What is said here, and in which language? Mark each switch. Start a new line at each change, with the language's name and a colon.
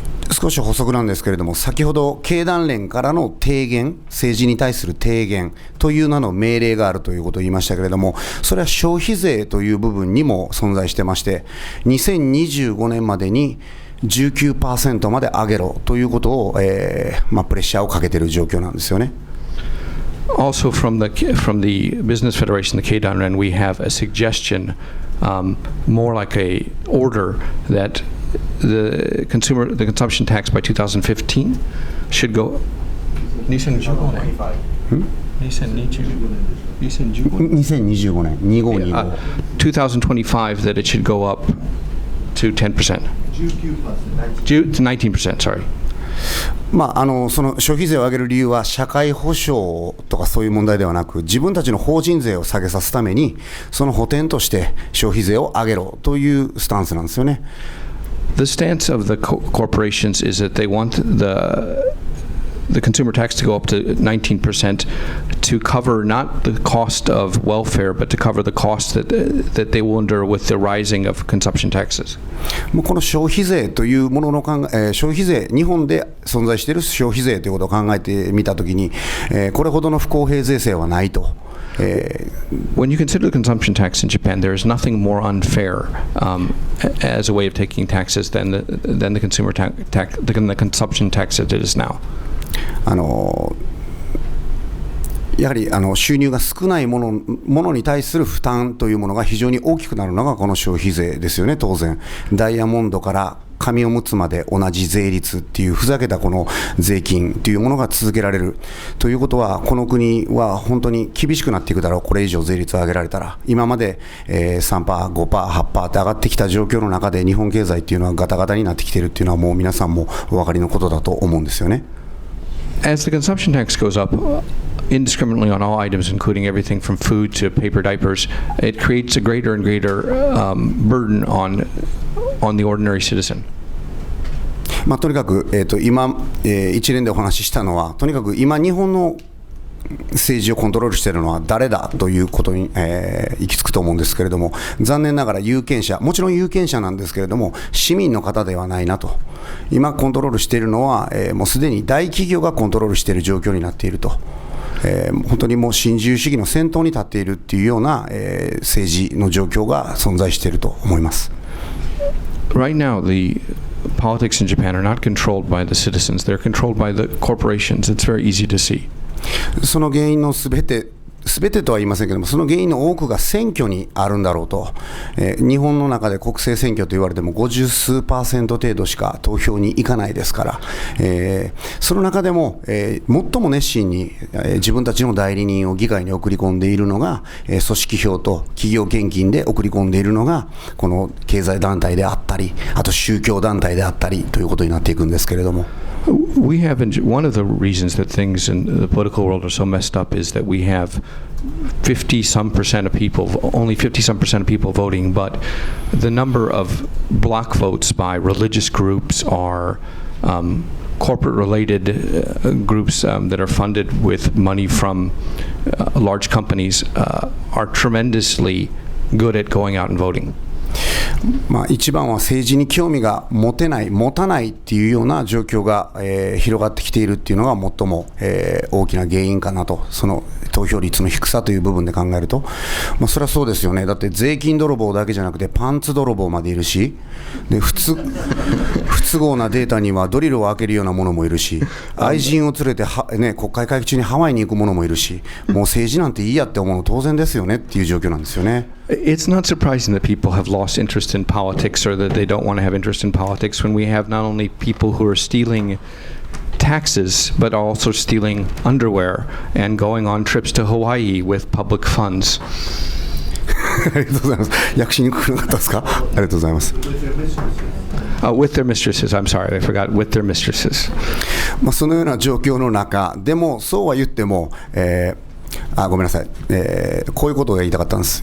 Japanese: 少し補足なんですけれども、先ほど経団連からの提言、政治に対する提言という名の命令があるということを言いましたけれども、それは消費税という部分にも存在してまして、2025年までに 19% まで上げろということを、プレッシャーをかけている状況なんですよね。
English: Also from the Business Federation, the Keidanren, we have a suggestion, more like a order that the consumption tax by 2015 should go. 2015年 2025 that it should go up to 10%. 19%, sorry.
Japanese: その消費税を上げる理由は社会保障とかそういう問題ではなく、自分たちの法人税を下げさすためにその補填として消費税を上げろというスタンスなんですよね。
English: The stance of the corporations is that they want the consumer tax to go up to 19% to cover not the cost of welfare, but to cover the cost that they will endure with the rising of consumption taxes.
Japanese: この消費税というものの消費税、日本で存在している消費税ということを考えてみたときに、これほどの不公平税制はないと。
English: When you consider the consumption tax in Japan, there is nothing more unfair as a way of taking taxes than the consumer tax, the consumption tax that it is now.
Japanese: やはり収入が少ないものに対する負担というものが非常に大きくなるのがこの消費税ですよね。当然ダイヤモンドから紙おむつまで同じ税率っていうふざけたこの税金というものが続けられるということは、この国は本当に厳しくなっていくだろう。これ以上税率を上げられたら、今まで 3%、5%、8% って上がってきた状況の中で日本経済っていうのはガタガタになってきているっていうのはもう皆さんもお分かりのことだと思うんですよね。
English: As the consumption tax goes up indiscriminately on all items, including everything from food to paper diapers, it creates a greater and greater burden on the ordinary citizen.
Japanese: とにかく、今、一連でお話ししたのは、とにかく今日本の政治をコントロールしているのは誰だということに、行き着くと思うんですけれども、残念ながら有権者、もちろん有権者なんですけれども、市民の方ではないなと。今コントロールしているのは、もうすでに大企業がコントロールしている状況になっていると。本当にもう新自由主義の先頭に立っているっていうような、政治の状況が存在していると思います。
English: Right now, the politics in Japan are not controlled by the citizens. They're controlled by the corporations. It's very easy to see.
Japanese: その原因のすべてとは言いませんけれども、その原因の多くが選挙にあるんだろうと。日本の中で国政選挙と言われても50数%程度しか投票に行かないですから、その中でも、最も熱心に、自分たちの代理人を議会に送り込んでいるのが、組織票と企業献金で送り込んでいるのがこの経済団体であったり、あと宗教団体であったりということになっていくんですけれども。
English: We have one of the reasons that things in the political world are so messed up is that we have 50-some% of people, only 50-some% of people voting, but the number of block votes by religious groups are corporate-related groups that are funded with money from large companies are tremendously good at going out and voting.
Japanese: 一番は政治に興味が持たないっていうような状況が、広がってきているっていうのが最も、大きな原因かなと。その投票率の低さという部分で考えると、それはそうですよね。だって税金泥棒だけじゃなくてパンツ泥棒までいるし、で不都合なデータにはドリルを開けるようなものもいるし、愛人を連れて国会会期中にハワイに行くものもいるし、もう政治なんていいやって思うの当然ですよねっていう状況なんですよね。
English: It's not surprising that people have lost interest in politics or that they don't want to have interest in politics when we have not only people who are stealing taxes but also stealing underwear and going on trips to Hawaii with public funds.
Japanese: ありがとうございます。訳しにくくなかったですか？ありがとうございます。
English: With their mistresses. I'm sorry, I forgot. With their mistresses.
Japanese: そのような状況の中でも、そうは言っても、ごめんなさい、こういうことが言いたかったんです。